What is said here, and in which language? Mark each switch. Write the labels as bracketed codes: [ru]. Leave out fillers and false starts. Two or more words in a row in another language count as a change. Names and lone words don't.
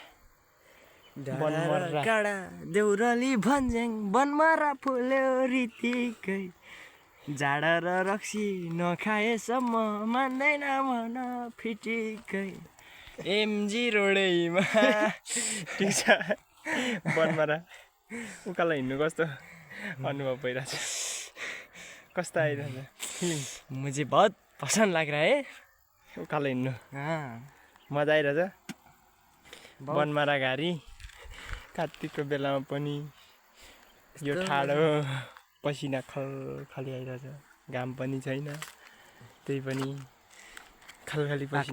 [ne] काँडा देउराली भन्ज्याङ बनमारा फुल्यो रीतिकै जाडा र रक्सी नखाएसम्म मान्दैन मन फिटिकै एमजी रोडैमा ठिक छ बनमारा उकालो हिँड्नु कस्तो अनुभव भइरहेछ कस्तो आइरहेछ फिलिङ [hi] मुझे बहुत पसंद लग रहा है [ne] उकालो हिँड्नु मजा आइरहेछ बनमारा घारी कार्तिकको बेलामा पनि यो ठाडो पसिना खलखली आइरहेछ घाम पनि छैन त्यही पनि खलखली पसिना